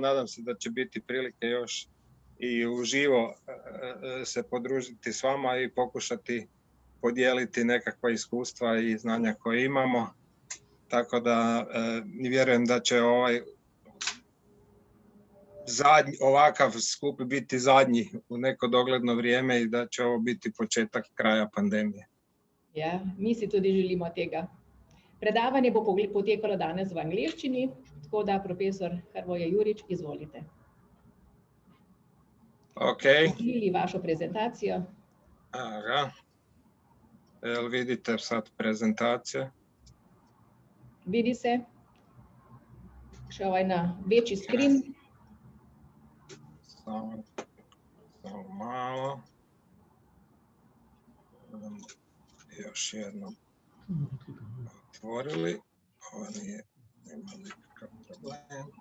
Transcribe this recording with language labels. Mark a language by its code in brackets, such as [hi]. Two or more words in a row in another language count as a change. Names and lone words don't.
[hr] Nadam se da će biti prilike još i uživo se podružiti s vama i pokušati podijeliti nekakva iskustva i znanja koje imamo. Tako da vjerujem da će ovakav skup biti zadnji u neko dogledno vrijeme i da će ovo biti početak kraja pandemije. [sl] Ja, mi si tudi želimo tega. Predavanje bo potekalo danes v angleščini, tako da profesor Hrvoje Jurić, izvolite. Ok. Videli vašo prezentacijo? Aha. [hr] Jel vidite sad prezentacije? [sl] Vidi se. Še na večji skrin. [hr] Samo malo. Još jednom otvorili. Ovo nema nikakav problem.